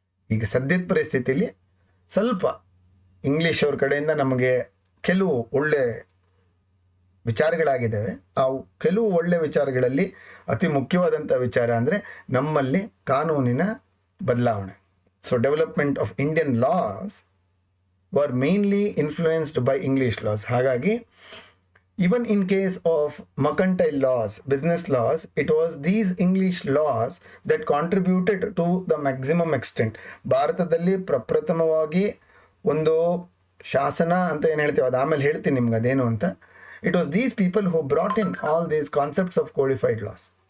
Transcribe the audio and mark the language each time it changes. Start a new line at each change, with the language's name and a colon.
Kannada: ಈಗ ಸದ್ಯದ ಪರಿಸ್ಥಿತಿಲಿ ಸ್ವಲ್ಪ ಇಂಗ್ಲೀಷ್ ಅವ್ರ ಕಡೆಯಿಂದ ನಮಗೆ ಕೆಲವು ಒಳ್ಳೆ ವಿಚಾರಗಳಾಗಿದ್ದಾವೆ. ಆ ಕೆಲವು ಒಳ್ಳೆ ವಿಚಾರಗಳಲ್ಲಿ ಅತಿ ಮುಖ್ಯವಾದಂಥ ವಿಚಾರ ಅಂದರೆ ನಮ್ಮಲ್ಲಿ ಕಾನೂನಿನ ಬದಲಾವಣೆ.
English: So development of Indian laws were mainly influenced by English laws.
Kannada: ಹಾಗಾಗಿ
English: even in case of mercantile laws, business laws, it was these English laws that contributed to the maximum extent.
Kannada: ಭಾರತದಲ್ಲಿ ಪ್ರಪ್ರಥಮವಾಗಿ ಒಂದು ಶಾಸನ ಅಂತ ಏನು ಹೇಳ್ತೀವಿ, ಅದು ಆಮೇಲೆ ಹೇಳ್ತೀನಿ ನಿಮ್ಗೆ ಅದೇನು ಅಂತ.
English: It was these people who brought in all these concepts of codified laws.